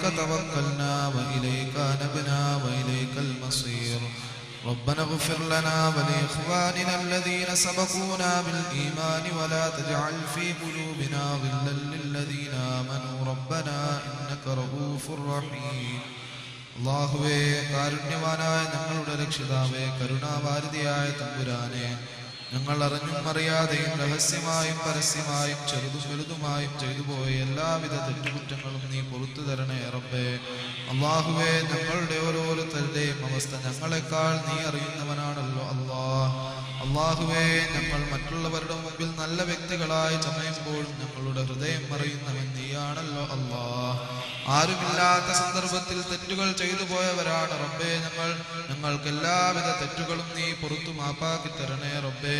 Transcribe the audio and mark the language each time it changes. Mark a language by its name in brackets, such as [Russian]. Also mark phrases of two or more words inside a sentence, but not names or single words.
[Arabic] توكلنا وإليك نبنا وإليك المصير ربنا اغفر لنا ولإخواننا الذين سبقونا بالإيمان ولا تجعل في قلوبنا غلا للذين آمنوا ربنا إنك رؤوف رحيم [Malayalam] അല്ലാഹുവേ കാരുണ്യവാനായ ഞങ്ങളുടെ രക്ഷിതാവേ കരുണാവാരിധിയായ തമ്പുരാനെ ഞങ്ങൾ അറിഞ്ഞും അറിയാതെയും രഹസ്യമായും പരസ്യമായും ചെറുതും വലുതുമായും ചെയ്തുപോയ എല്ലാവിധ തെറ്റുകുറ്റങ്ങളും നീ പുറത്തു തരണേ റബ്ബേ. അല്ലാഹുവേ ഞങ്ങളുടെ ഓരോരുത്തരുടെയും അവസ്ഥ ഞങ്ങളെക്കാൾ നീ അറിയുന്നവനാണല്ലോ അല്ലാഹുവേ ഞങ്ങൾ മറ്റുള്ളവരുടെ മുമ്പിൽ നല്ല വ്യക്തികളായി ചമയുമ്പോഴും ഞങ്ങളുടെ ഹൃദയം അറിയുന്നവൻ നീയാണല്ലോ ആരുമില്ലാത്ത സന്ദർഭത്തിൽ തെറ്റുകൾ ചെയ്തു പോയവരാണ് റബ്ബേ ഞങ്ങൾക്ക് എല്ലാവിധ തെറ്റുകളും നീ പുറത്തു മാപ്പാക്കി തരണേ റബ്ബേ.